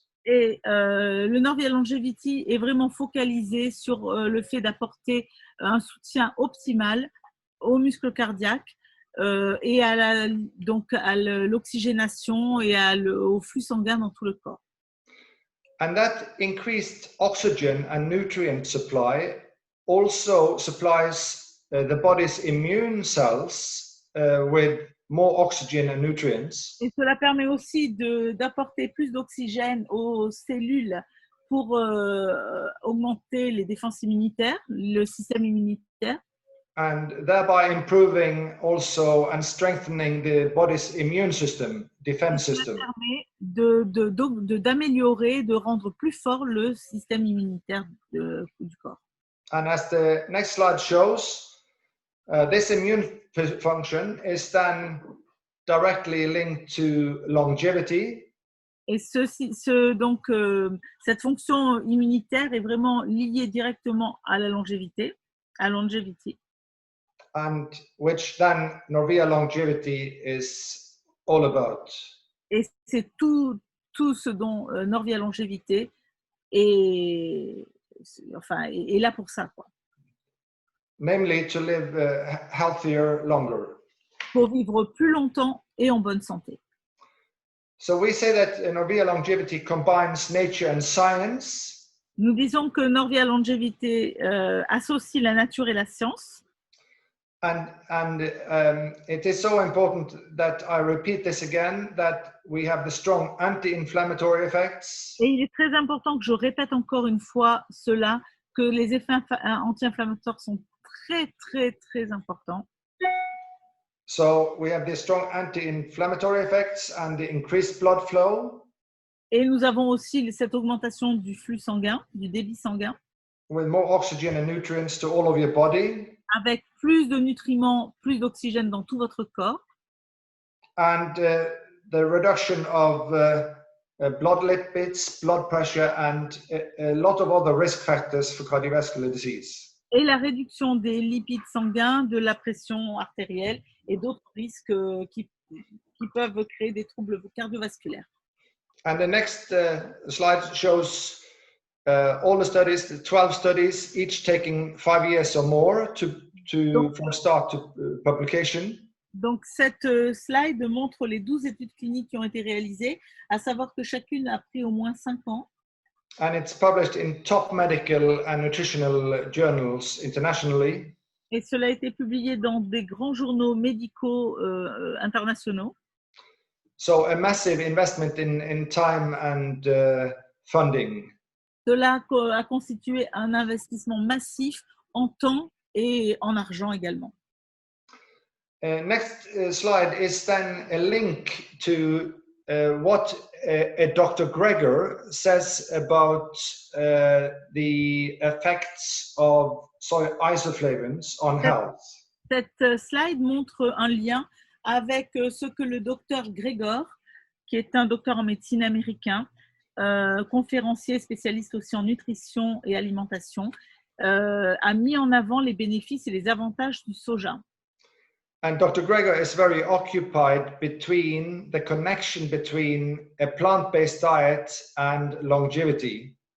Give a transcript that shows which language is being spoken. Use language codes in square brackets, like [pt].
[fr] Et le Norvia Longevity est vraiment focalisé sur le fait d'apporter un soutien optimal aux muscles cardiaques et à l'oxygénation et au flux sanguin dans tout le corps. [en] And that increased oxygen and nutrient supply also supplies the body's immune cells with more oxygen and nutrients. [fr] Et cela permet aussi d'apporter plus d'oxygène aux cellules pour augmenter les défenses immunitaires, le système immunitaire. [en] And thereby improving also and strengthening the body's immune system, defense system. [fr] Ça permet d'améliorer, de rendre plus fort le système immunitaire du corps. [en] And as the next slide shows, this immune function is then directly linked to longevity. [fr] Et donc, cette fonction immunitaire est vraiment liée directement à la longévité, à longevity. [en] And which then Norvia Longevity is all about. [fr] Et c'est tout ce dont Norvia Longevité est là pour ça, quoi. [en] Namely, to live healthier, longer. [fr] Pour vivre plus longtemps et en bonne santé. [en] So we say that Norvia Longevity combines nature and science. [fr] Nous disons que Norvia Longevité associe la nature et la science. [en] And it is so important that I repeat this again, that we have the strong anti-inflammatory effects. [fr] Et il est très important que je répète encore une fois cela, que les effets anti-inflammatoires sont très, très, très importants. [en] So we have the strong anti-inflammatory effects and the increased blood flow. [fr] Et nous avons aussi cette augmentation du flux sanguin, du débit sanguin. [en] With more oxygen and nutrients to all of your body. [fr] Avec plus de nutriments, plus d'oxygène dans tout votre corps. [en] And the reduction of blood lipids, blood pressure, and a lot of other risk factors for cardiovascular disease. [fr] Et la réduction des lipides sanguins, de la pression artérielle et d'autres risques qui peuvent créer des troubles cardiovasculaires. [en] And the next slide shows all the studies, the 12 studies, each taking 5 years or more from start to publication. [fr] Donc, cette slide montre les 12 études cliniques qui ont été réalisées, à savoir que chacune a pris au moins 5 ans. [en] And it's published in top medical and nutritional journals internationally. [fr] Et cela a été publié dans des grands journaux médicaux internationaux. [en] So a massive investment in time and funding. [fr] Cela a constitué un investissement massif en temps et en argent également. [en] Next slide is then a link to what Dr. Greger says about the effects of soy isoflavones on health. [fr] Cette slide montre un lien avec ce que le docteur Greger, qui est un docteur en médecine américain, conférencier spécialiste aussi en nutrition et alimentation, a mis en avant les bénéfices et les avantages du soja. [en] And Dr. Greger is very occupied between the connection between a plant-based diet and longevity.